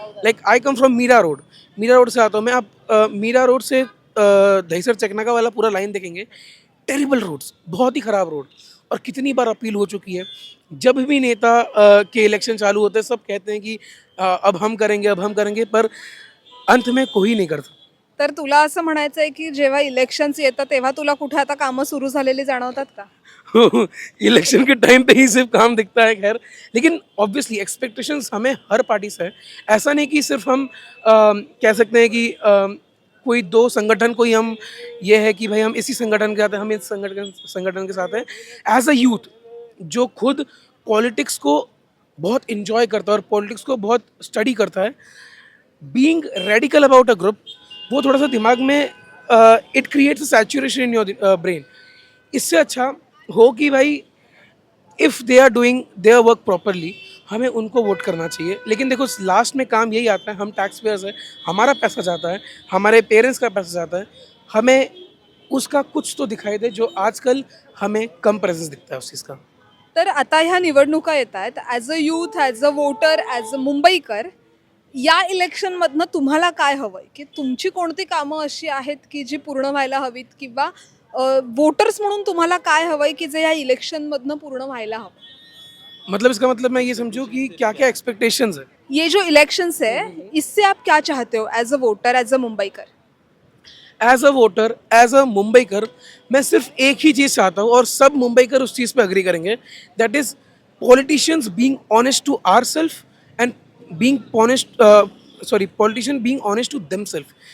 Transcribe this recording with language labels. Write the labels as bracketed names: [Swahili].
[English] like I come from Mira road [Hindi] से आता हूँ मैं. आप मीरा रोड से दहीसर चकनाका वाला पूरा लाइन देखेंगे. [English] terrible roads, [Hindi] बहुत ही ख़राब रोड. और कितनी बार अपील हो चुकी है. जब भी नेता के इलेक्शन चालू होते हैं सब कहते हैं कि अब हम करेंगे, पर अंत में कोई नहीं करता. [Marathi] तर तुला असं म्हणायचं आहे की जेव्हा इलेक्शन्स येतात तेव्हा तुला कुठे आता कामं सुरू झालेली जाणवतात का? [Hindi] इलेक्शन के टाइम पे ही सिर्फ काम दिखता है. खैर, लेकिन ऑब्वियसली एक्सपेक्टेशंस हमें हर पार्टी से है. ऐसा नहीं कि सिर्फ हम कह सकते हैं कि कोई दो संगठन को ही हम ये है कि भाई हम इसी संगठन के साथ हैं, हम इस संगठन के साथ हैं. एज अ यूथ जो खुद पॉलिटिक्स को बहुत इन्जॉय करता है और पॉलिटिक्स को बहुत स्टडी करता है, [English] being radical about a group, [Hindi] वो थोड़ा सा दिमाग में [English] It creates a saturation in your brain. [Hindi] इससे अच्छा हो कि भाई [English] if they are doing their work properly, [Hindi] हमें उनको वोट करना चाहिए. लेकिन देखो लास्ट में काम यही आता है, हम टैक्स पेयर्स हैं, हमारा पैसा जाता है, हमारे पेरेंट्स का पैसा जाता है, हमें उसका कुछ तो दिखाई दे, जो आजकल हमें कम प्रेजेंस दिखता है उस चीज़ का. [Marathi] तर आता ह्या निवडणुका येत आहेत. [English] as a youth, as a voter, as a Mumbaikar, [Marathi] या इलेक्शनमधनं तुम्हाला काय हवंय की तुमची कोणती कामं अशी आहेत की जी पूर्ण व्हायला हवीत, किंवा वोटर्स म्हणून तुम्हाला काय हवंय की जे या इलेक्शनमधनं पूर्ण व्हायला हवं? [Hindi] मतलब इसका मतलब मैं ये समझूं कि क्या क्या एक्सपेक्टेशंस है. ये जो इलेक्शंस है इससे आप क्या चाहते हो [English] As a voter, as a Mumbaikar? As a voter, as a Mumbaikar, [Hindi] मैं सिर्फ एक ही चीज़ चाहता हूँ और सब मुंबईकर उस चीज़ पे अग्री करेंगे. [English] That is politicians being honest to our self and being honest politician being honest to them self.